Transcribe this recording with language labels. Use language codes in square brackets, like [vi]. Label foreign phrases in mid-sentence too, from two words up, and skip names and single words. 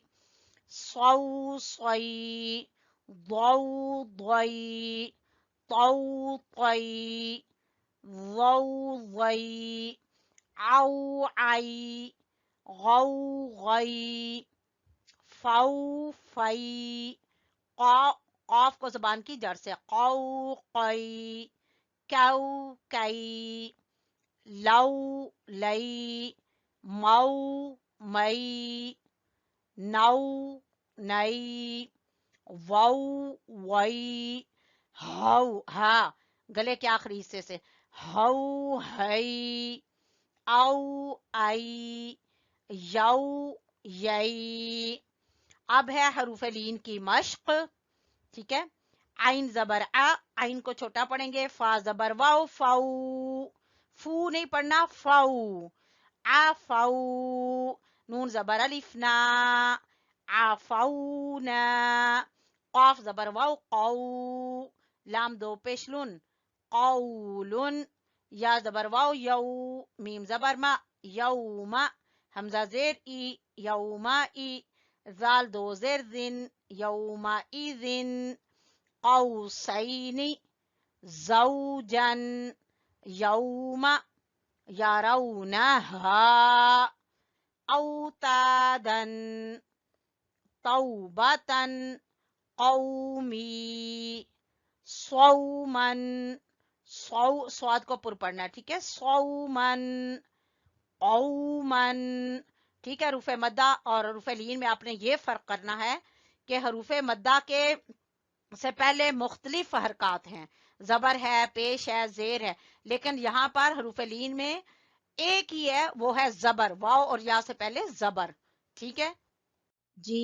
[ur] सऊ सई, दऊ दई, तऊ तई, ज़ौ ज़ई, आऊ आई, गौ गई, फ़ौ फ़ई, क़ाफ को ज़बान की जड़ से क़ौ क़ई, क्यौ कई, लौ लई, मऊ मई, नौ नई, वाऊ वई, हाउ हा गले के आखिरी हिस्से से, हाउ हई, आउ आई, यऊ यई। اب ہے حروفِ لین کی مشق، ٹھیک ہے. عین زبر آ، عین کو چھوٹا پڑھیں گے۔ فا زبر واؤ فاؤ، فو نہیں پڑھنا، فاؤ، آ فاؤ. نون زبر الف نا، آ فاؤ نا. قاف زبر واؤ قاؤ، لام دو پیش لن، قولن. یا زبر واؤ یو، میم زبر ما، یوما. ہمزہ زیر ای، یوما ای۔ ذال دو زیر ذن, [ar] يومئذٍ. قوسيني، جوزن، يوما. يرونها، أوتادا، توبة, قومي، صوما. [ur] صاد کو پُر پڑھنا ہے، ٹھیک ہے. [ar] صوما، أوما, [ur] ٹھیک ہے. حروفِ مدہ اور حروفِ لین میں آپ نے یہ فرق کرنا ہے کہ حروفِ مدہ کے سے پہلے مختلف حرکت ہیں، زبر ہے، پیش ہے، زیر ہے، لیکن یہاں پر حروفِ لین میں ایک ہی ہے، وہ ہے زبر، واؤ اور یا سے پہلے زبر، ٹھیک ہے جی.